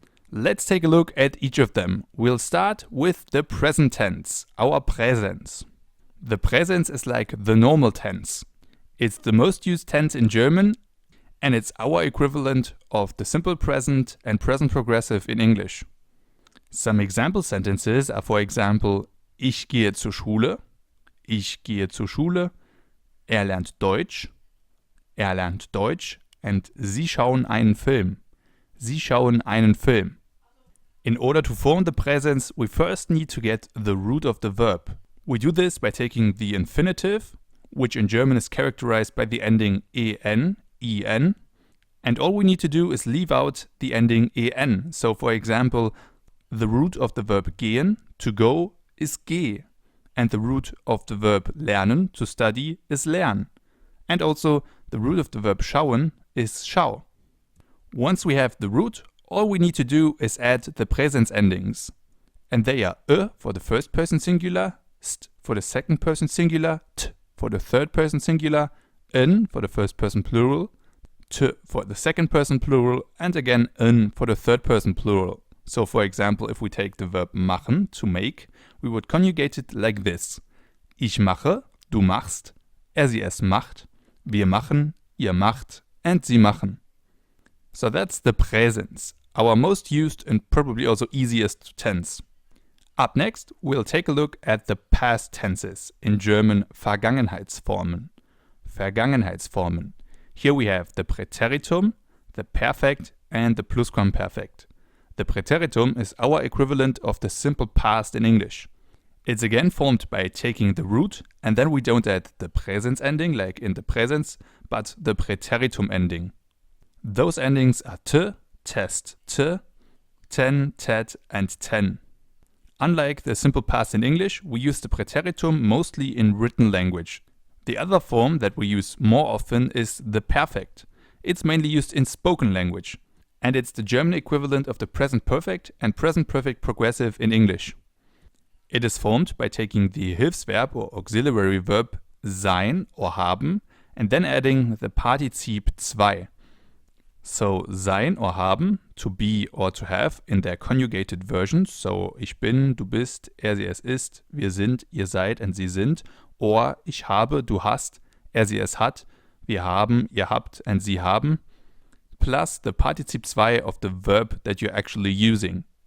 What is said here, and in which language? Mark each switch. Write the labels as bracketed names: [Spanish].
[English] Let's take a look at each of them. We'll start with the present tense, our Präsens. The Präsens is like the normal tense. It's the most used tense in German, and it's our equivalent of the simple present and present progressive in English. Some example sentences are, for example, Ich gehe zur Schule, ich gehe zur Schule, lernt Deutsch, and Sie schauen einen Film. [German] Sie schauen einen Film. [English] In order to form the presence, we first need to get the root of the verb. We do this by taking the infinitive, which in German is characterized by the ending en, and all we need to do is leave out the ending en. So for example, the root of the verb gehen, to go, is geh, and the root of the verb lernen, to study, is lern. And also the root of the verb schauen is schau. Once we have the root, all we need to do is add the presence endings. And they are for the first person singular, st for the second person singular, t for the third person singular, n for the first person plural, t for the second person plural, and again n for the third person plural. So for example, if we take the verb machen, to make, we would conjugate it like this. [German] Ich mache, du machst, sie es macht, wir machen, ihr macht, and sie machen. [English] So that's the Präsens, our most used and probably also easiest tense. Up next, we'll take a look at the past tenses, in German Vergangenheitsformen. Vergangenheitsformen. Here we have the Präteritum, the Perfekt, and the Plusquamperfekt. The Präteritum is our equivalent of the simple past in English. It's again formed by taking the root, and then we don't add the presence ending like in the Präsens, but the Präteritum ending. Those endings are t, test, t, ten, tet, and ten. Unlike the simple past in English, we use the Präteritum mostly in written language. The other form that we use more often is the Perfekt. It's mainly used in spoken language, and it's the German equivalent of the present perfect and present perfect progressive in English. It is formed by taking the Hilfsverb or auxiliary verb sein or haben and then adding the Partizip 2. [German] So sein or haben, to be or to have in their conjugated versions, so ich bin, du bist, sie es ist, wir sind, ihr seid and sie sind, or ich habe, du hast, sie es hat, wir haben, ihr habt and sie haben, plus the Partizip 2 of the verb that you're actually using.